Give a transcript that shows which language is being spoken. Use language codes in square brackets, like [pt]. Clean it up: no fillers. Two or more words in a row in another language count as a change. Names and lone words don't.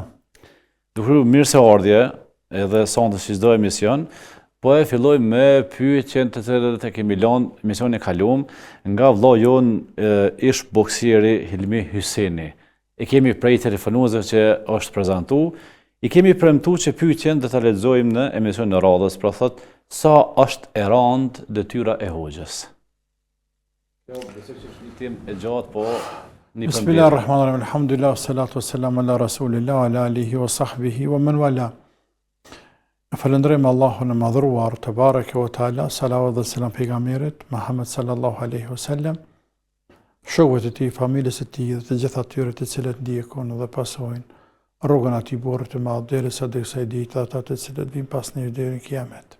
[sq] Duke mirë se ardhje, edhe sonte si çdo emision, po e filloj me pyetjen të cilët e kemi lënë emisionin e kaluam nga vëllai jon ish boksieri Hilmi Hyseni. E kemi prej telefonuesve që është prezantu, i kemi premtuar që pyetjen do ta lexojmë në emisionin e radhës, pra thot sa është e rëndë detyra e hoxhës. Kjo besoj që është një temë e gjatë, po [ar] بسم الله الرحمن الرحيم. الحمد لله، والصلاة والسلام على رسول الله، وعلى آله وصحبه ومن والاه. [sq] Falënderojmë Allahun e madhruar [ar] تبارك وتعالى, [sq] salavat dhe selam pejgamberit Muhammed [ar] صلى الله عليه وسلم, [sq] shokët e tij, familjes së tij dhe të gjithë atyre të cilët ndjekon dhe pasojnë rrugën e atij burrit të madh derisa të kësaj dite, ata të cilët vijnë pas ne deri në kiamet.